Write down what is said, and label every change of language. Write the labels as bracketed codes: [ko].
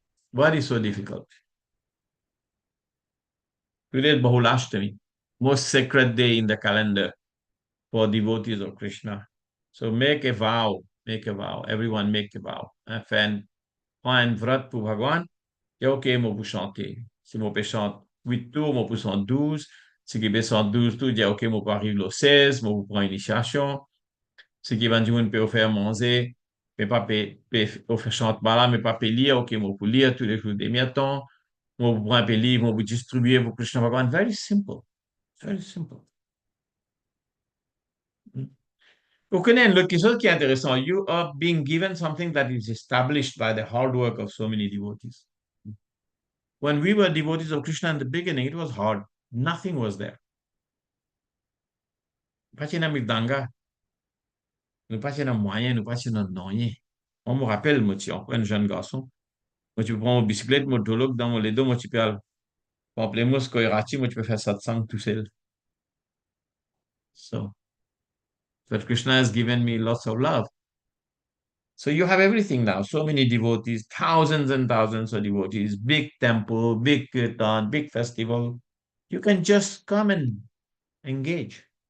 [en] What is so difficult? Today is Bahulashtami, most sacred day in the calendar for devotees of Krishna. So make a vow, everyone make a vow. [fr] Prends un vrat pour Bhagwan, et OK, moi pour chanter. Si moi peux chanter 8 tours, moi pour chanter 12. Si qui peut chanter 12 tours, dis OK, moi pour arriver au 16, moi pour prendre initiation. Si qui va dire peut faire manger, mais pas peut faire chanter là, mais pas peut lire, OK, moi pour lire tous les jours des mi-temps. Moi pour prendre un peu livre, moi pour distribuer pour Krishna Bhagwan. [en] Very simple. Very simple. [fr] Vous connaissez une autre chose qui est intéressant. [en] You are being given something that is established by the hard work of so many devotees. When we were devotees of Krishna in the beginning, it was hard. Nothing was there. [fr] Pas de mridanga, nous pas de moyen, nous pas de rien. On me rappelle, moi, tu es un jeune garçon. Moi, tu prends une bicyclette, moi, dans mon ledo, moi, tu peux aller. Pour appeler moi, ce qu'on moi, tu peux faire satsang tout seul. [en] So, but Krishna has given me lots of love. So you have everything now. So many devotees, thousands and thousands of devotees, big temple, big kirtan, big festival. You can just come and engage.